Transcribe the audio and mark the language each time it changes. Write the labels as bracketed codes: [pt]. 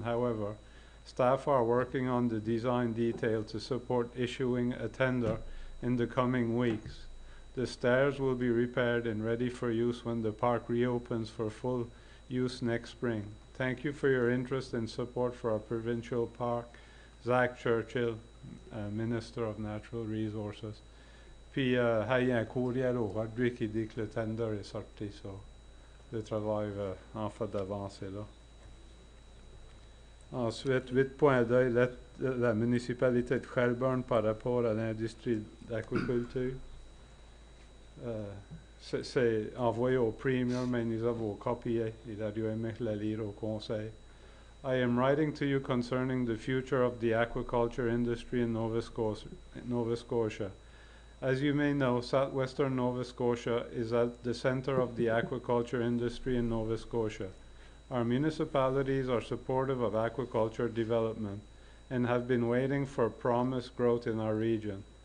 [en] However, staff are working on the design detail to support issuing a tender in the coming weeks. The stairs will be repaired and ready for use when the park reopens for full use next spring. Thank you for your interest and support for our provincial park. Zach Churchill, Minister of Natural Resources. [fr] Puis, il y a un courriel aujourd'hui qui dit que le tender est sorti, ça. Le travail va en fait d'avancer là. Ensuite, 8.2, la municipalité de Shelburne par rapport à l'industrie d'aquaculture. C'est envoyé au premier, mais nous avons copié. Il a dû aimer la lire au Conseil. [en] I am writing to you concerning the future of the aquaculture industry in Nova Scotia. As you may know, southwestern Nova Scotia is at the center of the aquaculture industry in Nova Scotia. Our municipalities are supportive of aquaculture development and have been waiting for promised growth in our region.